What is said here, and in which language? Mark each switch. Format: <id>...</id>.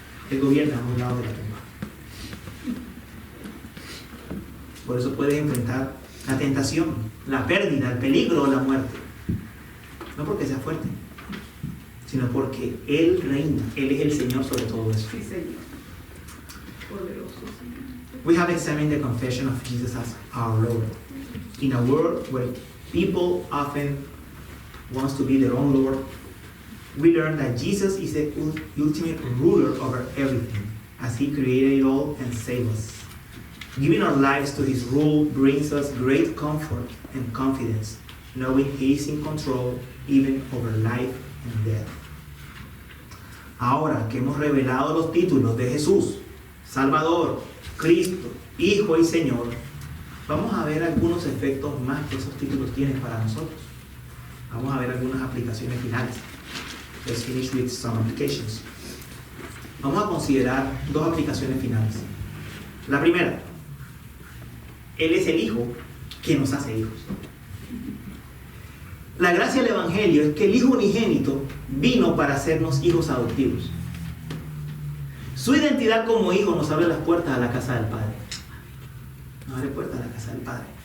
<es>Él gobierna a un lado de la tumba. Por eso puedes enfrentar la tentación, la pérdida, el peligro o la muerte. No porque sea fuerte, sino porque Él reina. Él es el Señor sobre todo eso. Sí, Señor. Poderoso, Señor.</es> <en>We have examined the confession of Jesus as our Lord. In a world where people often want to be their own Lord, we learn that Jesus is the ultimate ruler over everything, as He created it all and saved us. Giving our lives to His rule brings us great comfort and confidence, knowing He is in control even over life and death.</en> <es>Ahora que hemos revelado los títulos de Jesús, Salvador, Cristo, Hijo y Señor, vamos a ver algunos efectos más que esos títulos tienen para nosotros. Vamos a ver algunas aplicaciones finales.</es> <en>Let's finish with some applications.</en> <es>Vamos a considerar dos aplicaciones finales. La primera, Él es el Hijo que nos hace hijos. La gracia del Evangelio es que el Hijo unigénito vino para hacernos hijos adoptivos. Su identidad como hijo nos abre las puertas a la casa del Padre. Nos abre puertas a la casa del Padre.</es>